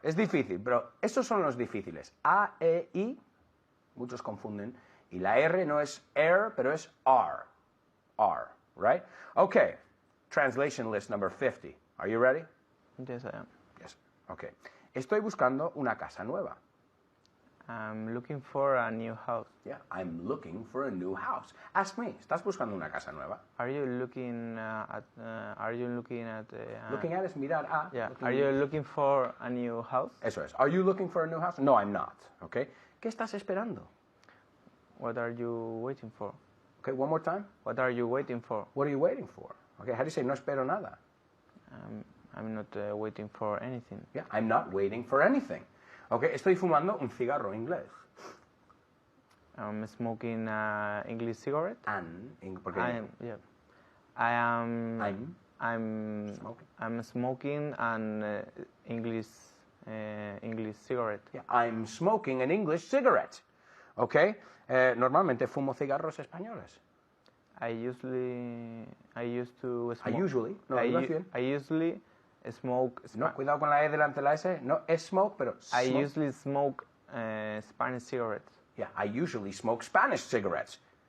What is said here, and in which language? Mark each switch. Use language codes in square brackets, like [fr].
[es] Es difícil, pero estos son los difíciles. A, E, I, muchos confunden. Y la R no es R, pero es R. R, [en] right? Okay. Translation list number 50. Are you ready? Yes, I am. Yes. Okay. [es] Estoy buscando una casa nueva. [en] I'm looking for a new house. Yeah, I'm looking for a new house. Ask me, [es] ¿estás buscando una casa nueva? [en] Are you looking at? Are you looking at? [es] Looking at es mirar a. [en] Yeah. looking- Are you looking for a new house? [es] Eso es. [en] Are you looking for a new house? No, I'm not. Okay. [es] ¿Qué estás esperando? [en] What are you waiting for? Okay, one more time. What are you waiting for? What are you waiting for? Okay, how do you say [es] no espero nada? [en] I'm not waiting for anything. Yeah, I'm not waiting for anything. [es] Okay, estoy fumando un cigarro inglés. [en] I'm smoking English cigarette. [es] Porque [en] Yeah. I am. I'm I'm. smoking. I'm smoking an English cigarette. Yeah, I'm smoking an English cigarette. [es] Okay, normalmente fumo cigarros españoles. [en] I used to smoke. [es] Usually, no, lo digas bien. [en] I usually smoke. [es] No, cuidado con la E delante de la S. No, es smoke, pero [en] I smoke. usually smoke Spanish cigarettes. Yeah, I usually smoke Spanish cigarettes.